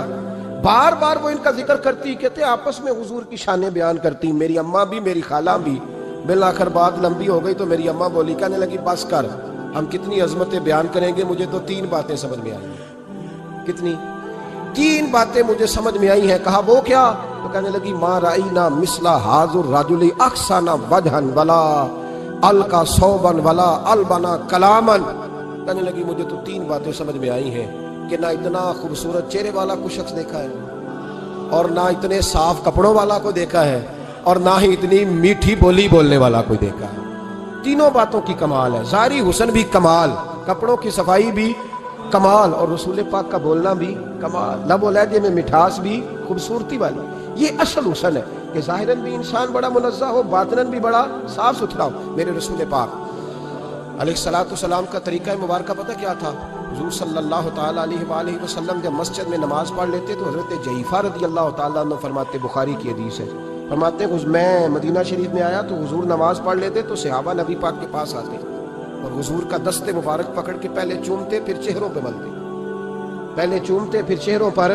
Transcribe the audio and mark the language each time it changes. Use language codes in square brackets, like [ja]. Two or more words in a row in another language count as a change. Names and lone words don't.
[ur] بار بار وہ ان کا ذکر کرتی، کہتے آپس میں حضور کی شانیں بیان کرتی، میری اماں بھی میری خالہ بھی. بالآخر بات لمبی ہو گئی تو میری اماں بولی، کہنے لگی بس کر، ہم کتنی عظمتیں بیان کریں گے، مجھے تو 3 باتیں سمجھ میں آئی. کتنی? 3 باتیں مجھے سمجھ میں آئی ہیں. کہا وہ کیا? تو کہنے لگی [ar] ما رأينا مثل هذا الرجل أحسن وجها ولا أنقى ثوبا ولا ألين كلاما. [ur] کہنے لگی مجھے تو 3 باتیں سمجھ میں آئی ہیں کہ نہ اتنا خوبصورت چہرے والا کوئی شخص دیکھا ہے، اور نہ اتنے صاف کپڑوں والا کو دیکھا ہے، اور نہ ہی اتنی میٹھی بولی بولنے والا کوئی دیکھا ہے. تینوں باتوں کی کمال ہے. ظاہری حسن بھی کمال، کپڑوں کی صفائی بھی کمال، اور رسول پاک کا بولنا بھی کمال، لب اور لہجے میں مٹھاس بھی خوبصورتی والی. یہ اصل حسن ہے کہ ظاہراً بھی انسان بڑا منزہ ہو، باطناً بھی بڑا صاف ستھرا ہو. میرے رسول پاک [ar] عليه الصلاة سلام [ur] کا طریقہ مبارک پتا کیا تھا? حضور [ar] صلى الله تعالى عليه وسلم [ur] جب مسجد میں نماز پڑھ لیتے تو حضرت جعیفہ [ar] رضي الله تعالى عنه [ur] فرماتے، بخاری کی حدیث ہے، فرماتے میں مدینہ شریف میں آیا تو حضور نماز پڑھ لیتے تو صحابہ نبی پاک کے پاس آتے اور حضور کا دست مبارک پکڑ کے پہلے چومتے پھر چہروں پہ ملتے، پہلے چومتے پھر چہروں پر.